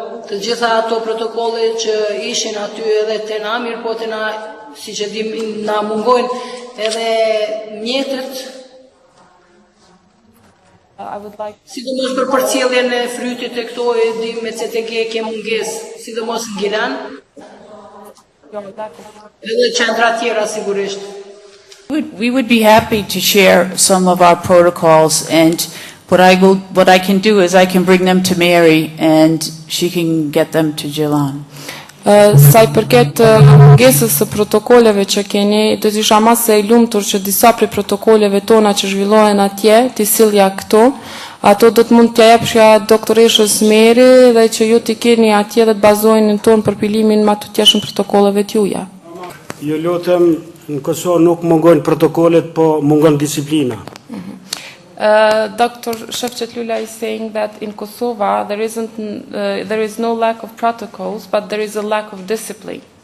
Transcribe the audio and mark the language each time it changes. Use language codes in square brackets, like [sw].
[sq] të gjitha ato protokolle që ishin aty edhe te na, mirë po te na, si që dim, na mungojnë edhe mjetët, sidomos për përcjelljen e frytit e këto e dim me CTG ke mungesë, sidomos në Gilan, edhe qendra tjera sigurisht. [en] We would be happy to share some of our protocols, and what I can do is I can bring them to Mary and she can get them to Jilan. [sq] Sa I përket mungesës së protokolleve që keni, do të isha mas e lumtur që disa prej protokolleve tona që zhvillohen atje, të sillja këtu, ato do të mund t'ja jepshja doktoreshës Meri dhe që ju t'i keni atje dhe të bazojnë në tonë përpilimin ma të tjeshën protokolleve t'juja. Ju lutem, në Kosovë nuk mungojnë protokollet, po mungon disiplina. [en] Dr. Shevchet-Lula is saying that in Kosovo there is no lack of protocols, but there is a lack of discipline.